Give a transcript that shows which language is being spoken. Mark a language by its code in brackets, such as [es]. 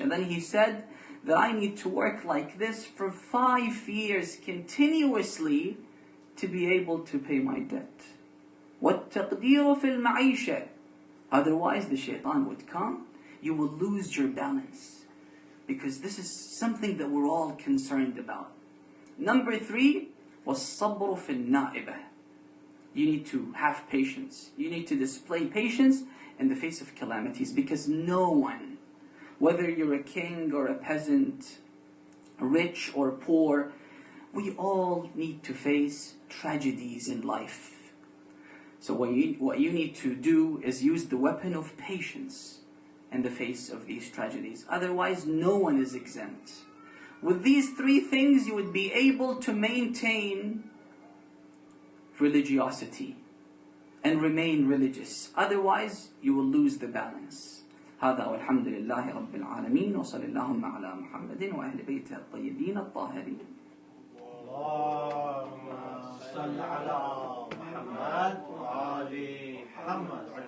[en] And then he said that I need to work like this for 5 years continuously to be able to pay my debt. [ar] وَالتَّقْدِيرُ فِي الْمَعِيشَةِ. [en] Otherwise the shaitan would come. You will lose your balance. Because this is something that we're all concerned about. Number 3, [ar] وَالصَّبْرُ فِي النَّائِبَةِ. [en] You need to have patience. You need to display patience in the face of calamities, because no one, whether you're a king or a peasant, rich or poor, we all need to face tragedies in life. So what you need to do is use the weapon of patience in the face of these tragedies. Otherwise, no one is exempt. With these 3 things, you would be able to maintain religiosity and remain religious. Otherwise, you will lose the balance. [ar] هذا والحمد لله رب العالمين وصلى اللهم على محمد وأهل بيته الطيبين الطاهرين. اللهم صل على محمد وآل محمد.